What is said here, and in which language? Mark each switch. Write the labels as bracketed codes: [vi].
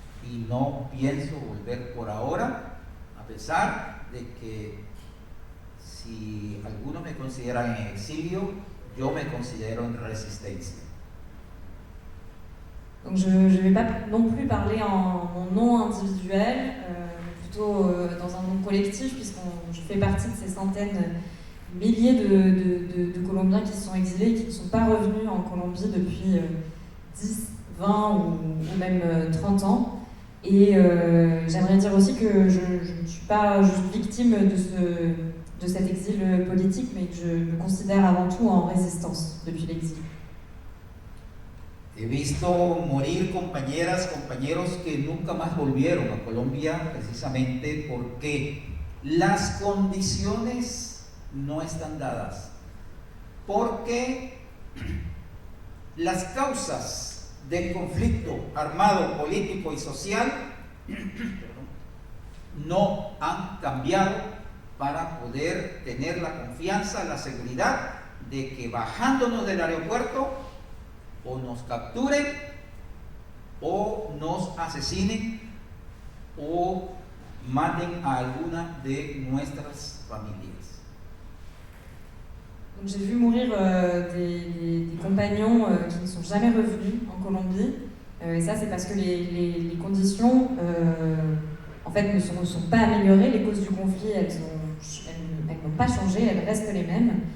[es] Y no pienso volver por ahora, a pesar de que si algunos me consideran en exilio, yo me considero en resistencia. [fr] Donc je ne vais pas non plus parler en mon nom individuel, plutôt dans un nom collectif, je fais partie de ces centaines, milliers de Colombiens qui se sont exilés et qui ne sont pas revenus en Colombie depuis 10, 20 ou même 30 ans. Et j'aimerais dire aussi que je ne suis pas juste victime de cet exil politique, mais que je me considère avant tout en résistance depuis l'exil. [es] He visto morir compañeras, compañeros que nunca más volvieron a Colombia precisamente porque las condiciones no están dadas, porque las causas del conflicto armado, político y social no han cambiado para poder tener la confianza, la seguridad de que bajándonos del aeropuerto o nos capturen, o nos asesinen, o maten a alguna de nuestras familias. [fr] Donc j'ai vu mourir des compagnons qui ne sont jamais revenus en Colombie, et ça c'est parce que les conditions en fait ne sont pas améliorées. Les causes du conflit elles n'ont pas changé, elles restent les mêmes.